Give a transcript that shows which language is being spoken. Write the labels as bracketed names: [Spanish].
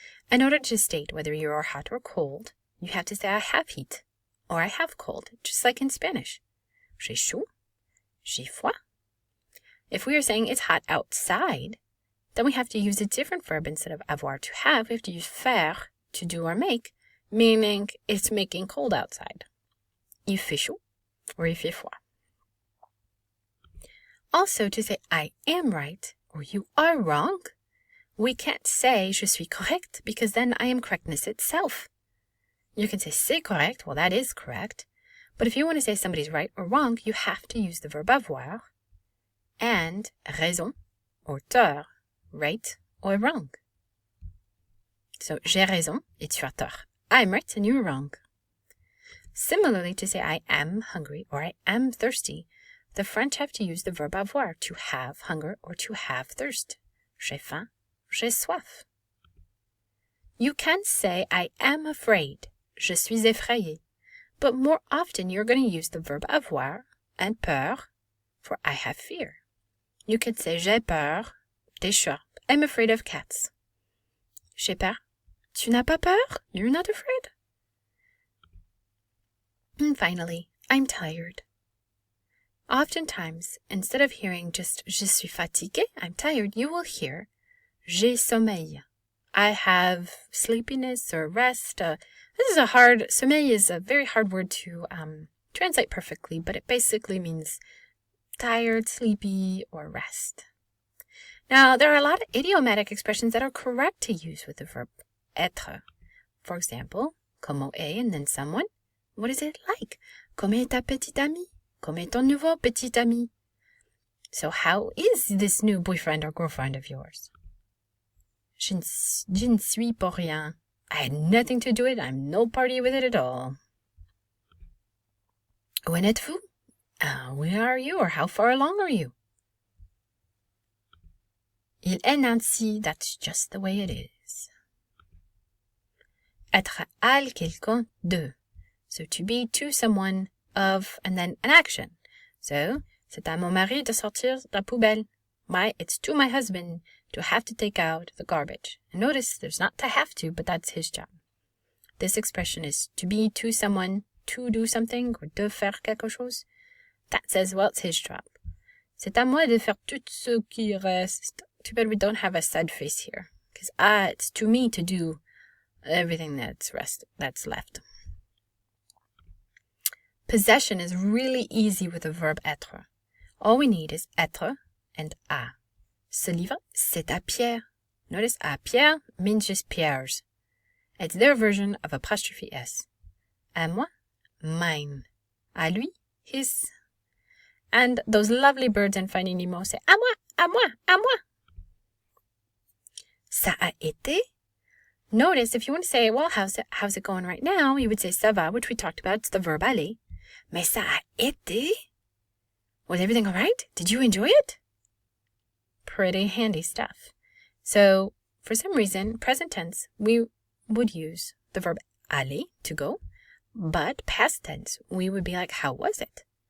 [English] In order to state whether you are hot or cold, you have to say I have heat or I have cold, just like in Spanish. [French] J'ai chaud, j'ai froid. [English] If we are saying it's hot outside, then we have to use a different verb instead of avoir to have. We have to use faire to do or make, meaning it's making cold outside. [French] Il fait chaud or il fait froid. [English] Also, to say I am right or you are wrong, we can't say [French] je suis correct [English] because then I am correctness itself. You can say [French] c'est correct, [English] well that is correct, but if you want to say somebody's right or wrong, you have to use the verb avoir and raison or tort, right or wrong. [French] So j'ai raison et tu as tort. [English] I'm right and you're wrong. Similarly, to say I am hungry or I am thirsty, the French have to use the verb avoir to have hunger or to have thirst. [French] J'ai faim, j'ai soif. [English] You can say I am afraid, [French] je suis effrayé, [English] but more often you're going to use the verb avoir and peur for I have fear. You could say [French] j'ai peur des chats. [English] I'm afraid of cats. [French] J'ai peur. Tu n'as pas peur? [English] You're not afraid? And finally, I'm tired. Oftentimes, instead of hearing just [French] je suis fatigué, [English] I'm tired, you will hear [French] j'ai sommeil. [English] I have sleepiness or rest. Sommeil is a very hard word to translate perfectly, but it basically means tired, sleepy, or rest. Now, there are a lot of idiomatic expressions that are correct to use with the verb être. For example, comment est and then someone. What is it like? [French] Comment est ta petite amie? Comment est ton nouveau petit ami? [English] So how is this new boyfriend or girlfriend of yours? [French] Je ne suis pour rien. [English] I had nothing to do with it. I'm no party with it at all. [French] Où en êtes-vous? [English] Where are you or how far along are you? [French] Il est ainsi, [English] that's just the way it is. [French] Être à quelqu'un de. [English] So to be to someone of, and then an action. [French] So, c'est à mon mari de sortir la poubelle. [English] It's to my husband to have to take out the garbage. And notice there's not to have to, but that's his job. This expression is to be to someone, to do something, or [French] de faire quelque chose. [English] That says, well, it's his job. [French] C'est à moi de faire tout ce qui reste. [English] Too bad we don't have a sad face here. Because it's to me to do everything that's left. Possession is really easy with the verb être. All we need is être and à. [French] Ce livre, c'est à Pierre. [English] Notice [French] à Pierre [English] means just Pierre's. It's their version of apostrophe S. [French] À moi, mine. À lui, his. [English] And those lovely birds in Finding Nemo say [French] à moi, à moi, à moi. Ça a été. [English] Notice if you want to say, well, how's it going right now? You would say [French] ça va, [English] which we talked about. It's the verb aller. [French] Mais ça a été? [English] Was everything all right? Did you enjoy it? Pretty handy stuff. So, for some reason, present tense, we would use the verb aller, to go, but past tense, we would be like, how was it?